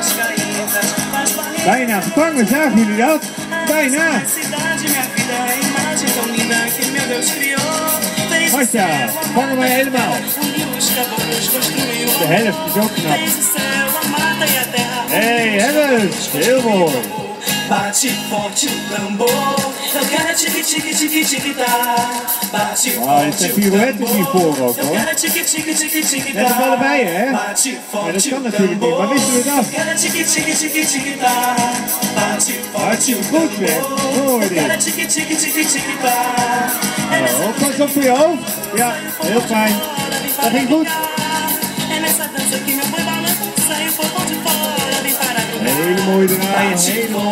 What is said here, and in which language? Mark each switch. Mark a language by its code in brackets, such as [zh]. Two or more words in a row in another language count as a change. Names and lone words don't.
[nl] Bijna gevangen, zagen jullie dat? Bijna! Masha, vangen wij helemaal. De helft is ook knap. Hé, hebben we! Heel mooi! [pt] Bate forte o tambor, eu quero tique-tique-tique-tique-tá. Bate forte o [nl] pirouettes hiervoor ook, hoor. [pt] tique-tique-tique-tique-tá. [nl] Net op allebei, hè? Maar dat kan natuurlijk niet, maar wisten we dat? Hartstikke goed, zeg. Hoor dit. Oh, pas op voor je hoofd. Ja, heel fijn. Dat ging goed. Hele mooie draaien, hele mooie.